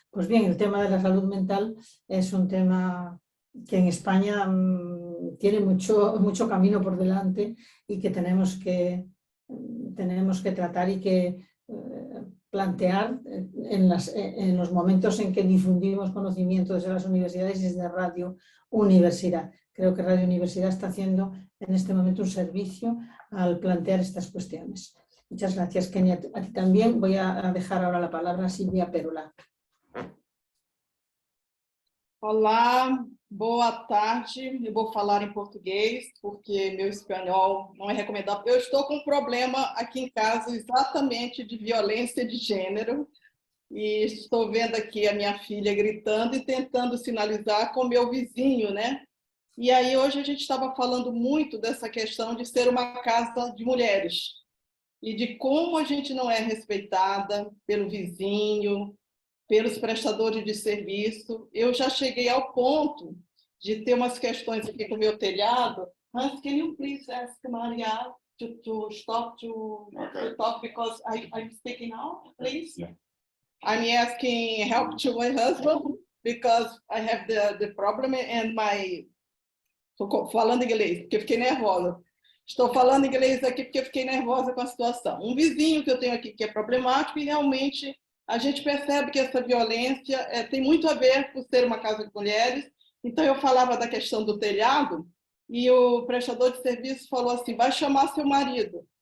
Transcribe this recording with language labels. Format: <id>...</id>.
<es>Pues bien, el tema de la salud mental es un tema que en España tiene mucho camino por delante y que tenemos que tratar y que plantear en los momentos en que difundimos conocimiento desde las universidades y desde Radio Universidad. Creo que Radio Universidad está haciendo en este momento un servicio al plantear estas cuestiones. Muchas gracias, Kenia. A ti también. Voy a dejar ahora la palabra a Silvia Pérola.</es> <pt>Olá, boa tarde. Eu vou falar em português, porque meu espanhol não é recomendável. Eu estou com um problema aqui em casa exatamente de violência de gênero e estou vendo aqui a minha filha gritando e tentando sinalizar com meu vizinho, né? E aí hoje a gente estava falando muito dessa questão de ser uma casa de mulheres e de como a gente não é respeitada pelo vizinho, pelos prestadores de serviço. Eu já cheguei ao ponto de ter umas questões aqui com o meu telhado.</pt> <en>Hans, can you please ask Maria to stop to talk because I'm speaking now, please? Yeah. I'm asking help to my husband because I have the problem and my...</en> <pt>Estou falando inglês porque fiquei nervosa. Estou falando inglês aqui porque fiquei nervosa com a situação. Um vizinho que eu tenho aqui que é problemático e realmente a gente percebe que essa violência tem muito a ver por ser uma casa de mulheres. Então, eu falava da questão do telhado e o prestador de serviço falou assim, vai chamar seu marido.</pt>